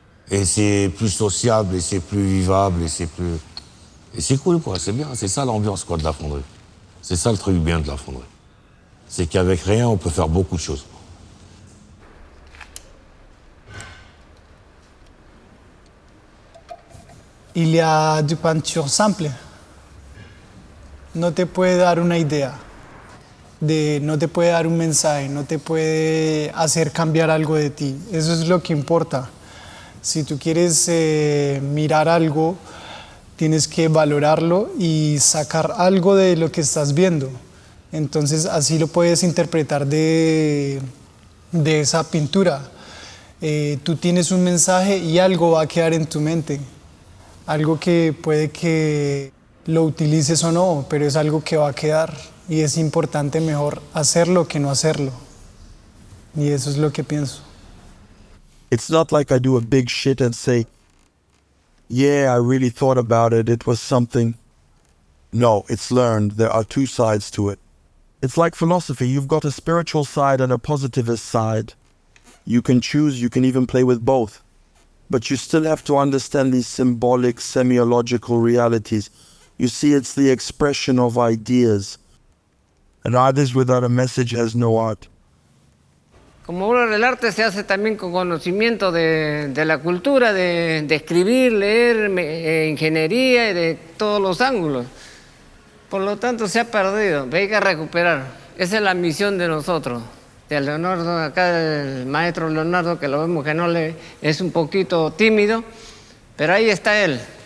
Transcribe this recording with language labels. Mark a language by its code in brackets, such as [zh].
[fr] Et c'est plus sociable, et c'est plus vivable, et c'est cool, quoi, c'est bien, c'est ça l'ambiance, quoi, de la fonderie. C'est ça le truc bien de la fonderie. C'est qu'avec rien, on peut faire beaucoup de choses. Il y a du peinture simple. [es] No te puede dar una idea, no te puede dar un mensaje, no te puede hacer cambiar algo de ti. Eso es lo que importa. Si tú quieres mirar algo, tienes que valorarlo y sacar algo de lo que estás viendo. Entonces así lo puedes interpretar de esa pintura. Tú tienes un mensaje y algo va a quedar en tu mente. Algo que puede que lo utilices o no, pero es algo que va a quedar. Y es importante mejor hacerlo que no hacerlo. Y eso es lo que pienso. [en] It's not like I do a big shit and say, yeah, I really thought about it, it was something. No, it's learned. There are 2 sides to it. It's like philosophy. You've got a spiritual side and a positivist side. You can choose, you can even play with both. But you still have to understand these symbolic, semiological realities. You see, it's the expression of ideas. An artist without a message has no art. [es] Como obra del arte se hace también con conocimiento de la cultura, de escribir, leer, ingeniería y de todos los ángulos. Por lo tanto se ha perdido, hay que recuperar. Esa es la misión de nosotros. De Leonardo, acá el maestro Leonardo, que lo vemos que es un poquito tímido, Pero ahí está él.